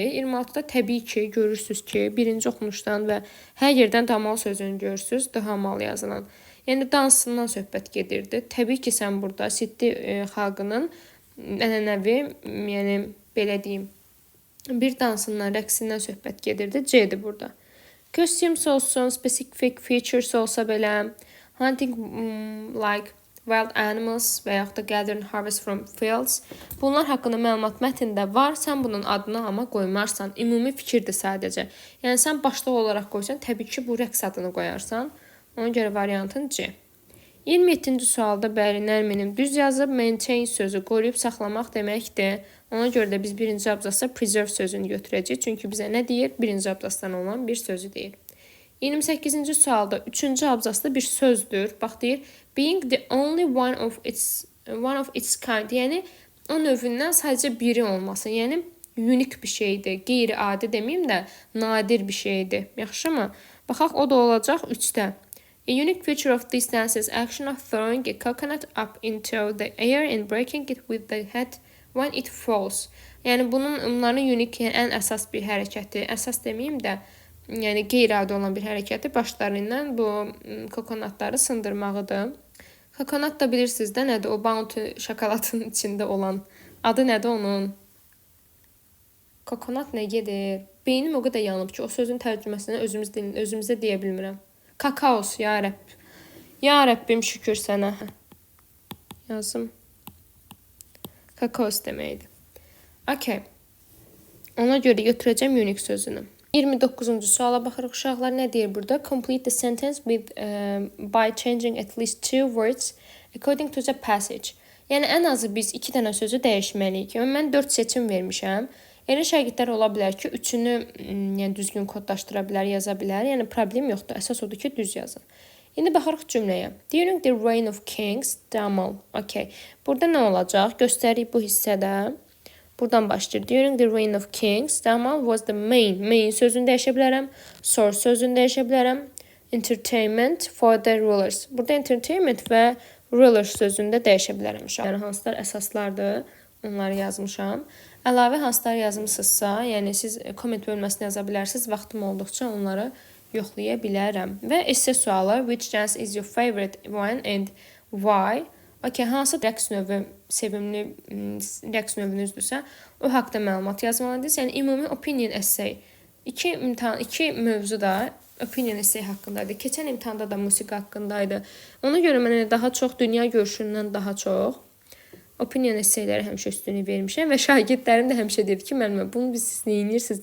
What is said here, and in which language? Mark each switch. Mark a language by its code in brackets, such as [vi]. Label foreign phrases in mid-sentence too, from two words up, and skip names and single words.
[az] 26-da təbii ki, görürsünüz ki, birinci oxunuşdan və hər yerdən damal sözünü görürsünüz, dahamal yazılan. Yəni dansından söhbət gedirdi. Təbii ki, sən burada Siddi xalqının ənənəvi, yəni belə deyim, bir dansından, rəqsindən söhbət gedirdi. C-dir burada. Costumes olsun, [en] specific features [az] olsa belə, [en] hunting like wild animals [az] və yaxud da [en] gathering harvest from fields. [az] Bunlar haqqında məlumat mətndə var. Sən bunun adını amma qoymarsan. Ümumi fikirdir sadəcə. Yəni sən başlıq olaraq qoysan, təbii ki, bu rəqs adını qoyarsan. Ona görə variantın C. 27-ci sualda bəli, Nərminin düz yazıb, maintain sözü qoruyub saxlamaq deməkdir. Ona görə də biz birinci abzasda preserve sözünü götürəcəyik. Çünki bizə nə deyir? Birinci abzasdan olan bir sözü deyir. 28-ci sualda 3-cü abzasda bir sözdür. Bax deyir, [en] being the only one of its kind. [az] Yəni o növündən sadəcə biri olması. Yəni unik bir şeydir. Qeyri-adi deməyim də, nadir bir şeydir. Yaxşımı? Baxaq, o da olacaq 3-də. [en] A unique feature of this dance is action of throwing a coconut up into the air and breaking it with the head when it falls. [az] Yəni bunların unik, yəni ən əsas bir hərəkəti. Əsas deməyim də, yəni qeyri-adi olan bir hərəkəti başlarından bu kokonatları sındırmağıdır. Kokonat da bilirsiniz də nədir? O bounty şokoladın içində olan. Adı nədir onun? Kokonat nə gedir? Beynim o qədər yanıb ki, o sözün tərcüməsini özümüzdə deyə bilmirəm. Kakaos, ya Rəbb. Ya Rəbbim, şükür sənə. Yazım. Kakaos deməkdir. Okay. Ona görə götürəcəm unique sözünü. 29-cu suala baxırıq uşaqlar, nə deyir burada? [en] Complete the sentence by changing at least 2 words according to the passage. [az] Yəni ən azı biz 2 dənə sözü dəyişməliyik. Mən 4 seçim vermişəm. Elə şagirdlər ola bilər ki, 3-ünü yəni düzgün kodlaşdıra bilər, yaza bilər. Yəni problem yoxdur. Əsas odur ki, düz yazın. İndi baxırıq cümləyə. [en] During the reign of kings, Damal. [az] Okay. Burada nə olacaq? Göstərik bu hissədə. Buradan başlayır. [en] During the reign of kings, Damal was the main. [az] Main sözünü dəyişə bilərəm. Source sözünü dəyişə bilərəm. [en] Entertainment for the rulers. [az] Burada entertainment və rulers sözünü də dəyişə bilərəm. Yəni hansılar əsaslardır, onları yazmışam. Əlavə hansılar yazmısınızsa, yəni siz komment bölməsində yaza bilərsiniz. Vaxtım olduqca onları yoxlaya bilərəm. Və esse sualı, [en] which dance is your favorite one and why? [az] Okay, hansı rəqs növü sevimli rəqs növünüzdürsə, o haqqda məlumat yazmalısınız. Yəni ümumi [en] opinion essay. [az] İki mövzu da [en] opinion essay [az] haqqındaydı. Keçən imtahanda da musiqi haqqındaydı. Ona görə mən daha çox dünya görüşündən daha çox [en] opinion essayləri [az] həmişə üstünlük vermişəm və şagirdlərim də həmişə dedi ki, müəllimə, bunu siz nə edirsiniz?